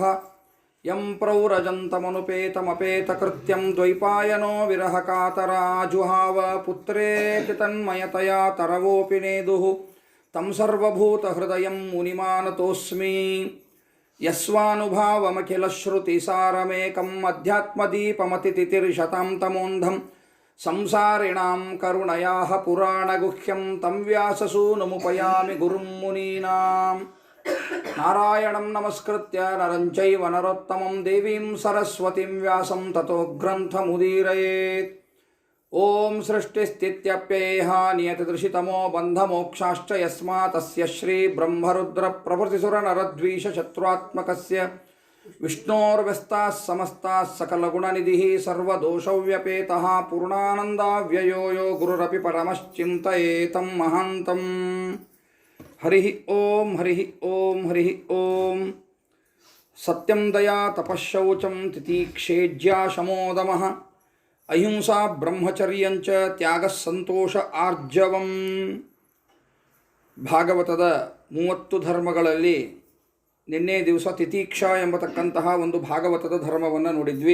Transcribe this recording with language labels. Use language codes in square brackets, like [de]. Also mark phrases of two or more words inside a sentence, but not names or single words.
[sa] ಯಂ ಪ್ರವ್ರಜन्तಮನುಪೇತಮಪೇತಕೃತ್ಯಂ ದ್ವೈಪಾಯನೋ ವಿರಹಕಾತರಾಜುಹಾವ ಪುತ್ರೇತಿ ತನ್ಮಯತಯಾ ತರವೋಪಿ ನೇದುಃ ತಂ ಸರ್ವಭೂತಹೃದಯಂ ಮುನಿಮಾನತೋಸ್ಮಿ. ಯಸ್ವಾನುಭಾವಮಖಿಲಶ್ರುತಿಸಾರಮೇಕಂ ಅಧ್ಯಾತ್ಮದೀಪಮತಿತಿತಿರ್ಶತಾಂ ತಮೋಂಧಂ ಸಂಸಾರಿಣಾಂ ಕರುಣಯಾಃ ಪುರಾಣಗುಹ್ಯಂ ತಂ ವ್ಯಾಸಸೂನುಮುಪಯಾಮಿ ಗುರುಂ ಮುನೀನಾಂ. ನಾರಾಯಣಂ ನಮಸ್ಕೃತ್ಯ ನರಂ ಚೈವ ನರೋತ್ತಮಂ ದೇವೀಂ ಸರಸ್ವತಿಂ ವ್ಯಾಸಂ ತತೋ ಗ್ರಂಥಮುದೀರಯೇತ್. ಓಂ ಸೃಷ್ಟಿಸ್ಥಿತ್ಯಪ್ಯಯೇಹ ನಿಯತಿದೃಶಿತಮೋ ಬಂಧಮೋಕ್ಷಾಶ್ಚ ಯಸ್ಮಾತ್ ತಸ್ಯ ಶ್ರೀ ಬ್ರಹ್ಮರುದ್ರ ಪ್ರಭೃತಿಸುರನರದ್ವೀಷ ಶತ್ರುತ್ಮಕಸ್ಯ ವಿಷ್ಣೋರ್ವ್ಯಸ್ತಾಃ ಸಮಸ್ತಾಃ ಸಕಲಗುಣನಿಧಿಃ ಸರ್ವದೋಷವ್ಯಪೇತಃ ಪೂರ್ಣಾನಂದಾವ್ಯಯೋ ಯೋ ಗುರುರಪಿ ಪರಮಶ್ಚಿಂತಯೇತಂ ಮಹಾಂತಂ. ಹರಿ ಓಂ ಹರಿ ಓಂ ಹರಿ ಓಂ. ಸತ್ಯಂ ದಯಾ ತಪಃಶೌಚಂ ತಿತೀಕ್ಷೇಜ್ಯಾ ಶಮೋದಮಃ ಅಹಿಂಸಾ ಬ್ರಹ್ಮಚರ್ಯಂಚ ತ್ಯಾಗಃ ಸಂತೋಷ ಆರ್ಜವಂ. [kn] ಭಾಗವತದ 30 ಧರ್ಮಗಳಲ್ಲಿ ನಿನ್ನೆ ದಿವಸ ತಿತೀಕ್ಷಾ ಎಂಬತಕ್ಕಂತಹ ಒಂದು ಭಾಗವತದ ಧರ್ಮವನ್ನು ನೋಡಿದ್ವಿ.